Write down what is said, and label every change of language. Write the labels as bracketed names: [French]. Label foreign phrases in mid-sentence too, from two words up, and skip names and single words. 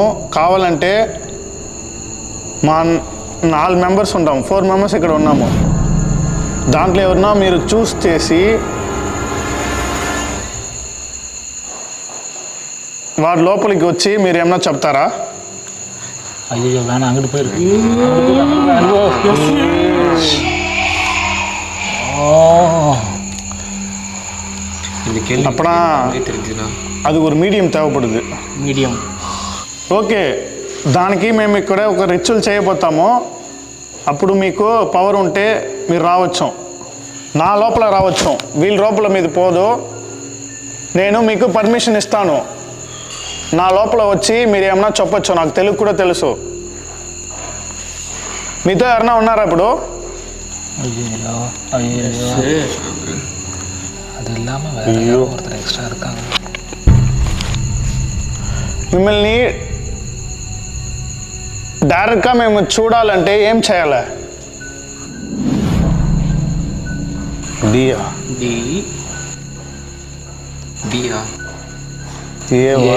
[Telugu] కావాలంటే మా 4 మెంబర్స్ ఉంటాం, 4 మెంబర్స్ ఇక్కడ ఉన్నాము. దాంట్లో ఎవరన్నా మీరు చూస్ చేసి వాడు లోపలికి వచ్చి మీరు ఏమన్నా చెప్తారా? [Tamil] ஐயோ வேணாம், அங்கிட்டு போயிருக்கு. அப்பனா అది ஒரு మీడియం தேவைப்படுது. [Telugu] మీడియం ఓకే, దానికి మేము ఇక్కడ ఒక రిచువల్ చేయబోతాము. అప్పుడు మీకు పవర్ ఉంటే మీరు రావచ్చు, నా లోపల రావచ్చు. వీళ్ళ లోపల మీది పోదు. నేను మీకు పర్మిషన్ ఇస్తాను. నా లోపల వచ్చి మీరు ఏమన్నా చెప్పచ్చు. నాకు తెలుగు కూడా తెలుసు. మీతో ఎవరన్నా ఉన్నారా ఇప్పుడు? [Tamil] ஐயோ ஐயோ, அது இல்லாமல் வேற ஒருத்தர் எக்ஸ்ட்ரா இருக்காங்க. [Telugu] మిమ్మల్ని డైరెక్ట్గా మేము చూడాలంటే ఏం చేయాలి? డియా డి డియా ఏ